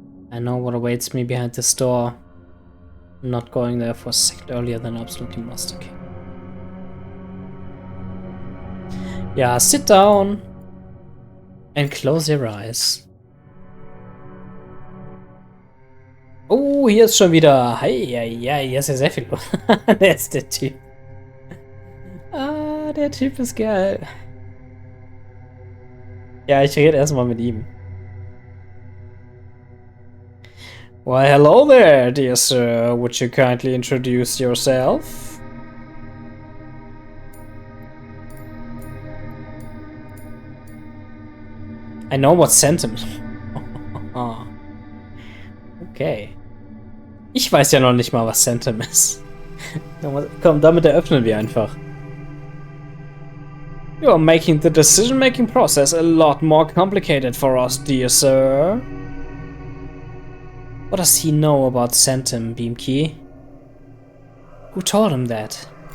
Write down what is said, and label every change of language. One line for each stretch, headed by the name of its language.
English: I know what awaits me behind this door. I'm not going there for a second earlier than I absolutely must, okay. Yeah, sit down and close your eyes.
German: Oh, hier ist schon wieder. Hi, hier ist ja sehr viel los. Der ist der Typ. Ah, der Typ ist geil. Ja, ich rede erstmal mit ihm.
English: Why, hello there, dear sir. Would you kindly introduce yourself? I know what Centum is. Okay.
German: Ich weiß ja noch nicht mal, was Centum ist. Komm, damit eröffnen wir einfach.
English: You are making the decision-making process a lot more complicated for us, dear sir. What does he know about Centum, Beamkey? Who told him that?